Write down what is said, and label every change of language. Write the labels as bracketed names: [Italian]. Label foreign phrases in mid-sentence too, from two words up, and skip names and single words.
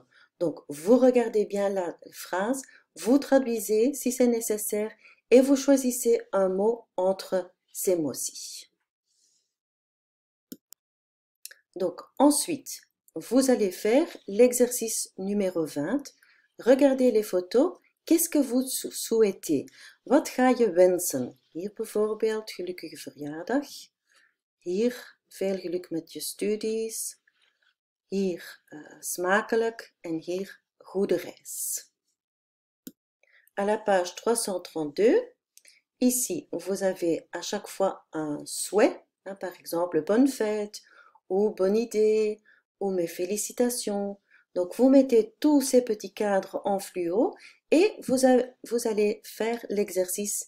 [French] Donc vous regardez bien la phrase, vous traduisez si c'est nécessaire et vous choisissez un mot entre ces mots-ci. Donc ensuite, vous allez faire l'exercice numéro 20. Regardez les photos Qu'est-ce que vous souhaitez? [Dutch] Wat ga je wensen? Hier bijvoorbeeld gelukkige verjaardag. Hier veel geluk met je studies. Hier smakelijk en hier goede reis. [French] À la page 332, ici, vous avez à chaque fois un souhait, hein, par exemple, bonne fête, ou bonne idée, ou mes félicitations. Donc, vous mettez tous ces petits cadres en fluo et vous allez faire l'exercice.